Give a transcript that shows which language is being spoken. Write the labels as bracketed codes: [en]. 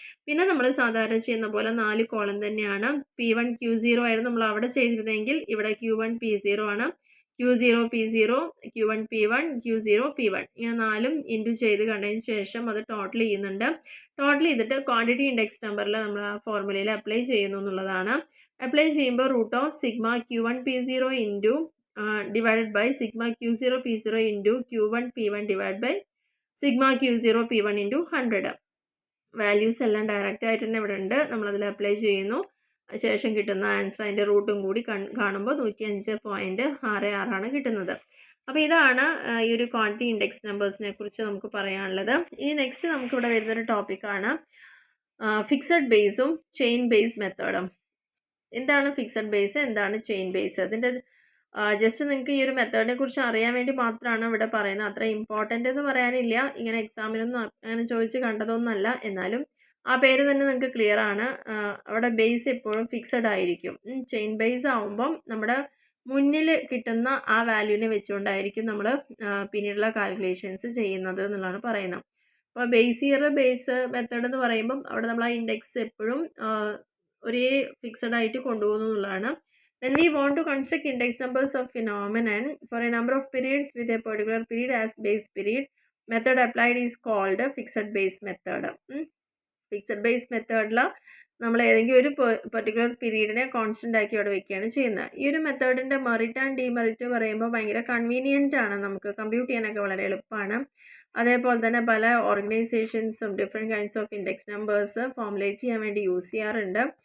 [ml] പിന്നെ നമ്മൾ സാധാരണ ചെയ്യുന്ന പോലെ 4 കോളം തന്നെയാണ്. P1 Q0 ആയിരുന്നു നമ്മൾ അവിടെ ചെയ്തിരുന്നെങ്കിൽ ഇവിടെ Q1 P0 ആണ്, Q0 P0, Q1 P1, Q0 P1 ഇങ്ങനെ 4ഉം ഇൻറ്റു ചെയ്ത് കണ്ടതിന് ശേഷം അത് ടോട്ടൽ ചെയ്യുന്നുണ്ട്. ടോട്ടൽ ചെയ്തിട്ട് ക്വാണ്ടിറ്റി ഇൻഡെക്സ് നമ്പറിൽ നമ്മൾ ആ ഫോർമുലയിൽ അപ്ലൈ ചെയ്യുന്നു എന്നുള്ളതാണ്. അപ്ലൈ ചെയ്യുമ്പോൾ √σ Q1 P0 × [en] divided by sigma Q0 P0 into Q1 P1 divided by sigma Q0 P1 into 100. [ml] Values എല്ലാം ഡയറക്റ്റ് ആയിട്ട് തന്നെ ഇവിടെ ഉണ്ട്. നമ്മളതിൽ അപ്ലൈ ചെയ്യുന്നു. ശേഷം കിട്ടുന്ന ആൻസർ അതിൻ്റെ റൂട്ടും കൂടി കാണുമ്പോൾ 105.66 കിട്ടുന്നത്. അപ്പോൾ ഇതാണ് ഈ ഒരു ക്വാണ്ടിറ്റി ഇൻഡെക്സ് നമ്പേഴ്സിനെ കുറിച്ച് നമുക്ക് പറയാനുള്ളത്. ഇനി നെക്സ്റ്റ് നമുക്കിവിടെ വരുന്നൊരു ടോപ്പിക്കാണ് ഫിക്സഡ് ബേസും ചെയിൻ ബേസ് മെത്തേഡും. എന്താണ് ഫിക്സഡ് ബേസ്, എന്താണ് ചെയിൻ ബേസ്? അതിൻ്റെ ജസ്റ്റ് നിങ്ങൾക്ക് ഈ ഒരു മെത്തേഡിനെ കുറിച്ച് അറിയാൻ വേണ്ടി മാത്രമാണ് ഇവിടെ പറയുന്നത്. അത്ര ഇമ്പോർട്ടൻ്റ് എന്ന് പറയാനില്ല, ഇങ്ങനെ എക്സാമിനൊന്നും അങ്ങനെ ചോദിച്ച് കണ്ടതൊന്നുമല്ല. എന്നാലും ആ പേര് തന്നെ നിങ്ങൾക്ക് ക്ലിയർ ആണ്. അവിടെ ബേസ് എപ്പോഴും ഫിക്സഡ് ആയിരിക്കും. ചെയിൻ ബേസ് ആവുമ്പം നമ്മുടെ മുന്നിൽ കിട്ടുന്ന ആ വാല്യൂവിനെ വെച്ചുകൊണ്ടായിരിക്കും നമ്മൾ പിന്നീടുള്ള കാൽക്കുലേഷൻസ് ചെയ്യുന്നത് എന്നുള്ളതാണ് പറയുന്നത്. അപ്പോൾ ബേസ് ഇയർ ബേസ് മെത്തേഡ് എന്ന് പറയുമ്പം അവിടെ നമ്മൾ ആ ഇൻഡെക്സ് എപ്പോഴും ഒരേ ഫിക്സഡ് ആയിട്ട് കൊണ്ടുപോകുന്നു എന്നുള്ളതാണ്. [en] When we want to construct index numbers of phenomenon for a number of periods with a particular period as base period, method applied is called fixed base method. [ml] Fixed base മെത്തേഡിൽ നമ്മൾ ഏതെങ്കിലും ഒരു particular പീരീഡിനെ constant ആക്കി അവിടെ വെക്കുകയാണ് ചെയ്യുന്നത്. ഈ ഒരു മെത്തേഡിൻ്റെ മെറിറ്റ് ആൻഡ് ഡിമെറിറ്റ് പറയുമ്പോൾ ഭയങ്കര കൺവീനിയൻ്റ് ആണ്, നമുക്ക് കമ്പ്യൂട്ട് ചെയ്യാനൊക്കെ വളരെ എളുപ്പമാണ്. അതേപോലെ തന്നെ പല ഓർഗനൈസേഷൻസും different kinds of index numbers formulate ചെയ്യാൻ വേണ്ടി യൂസ് ചെയ്യാറുണ്ട്.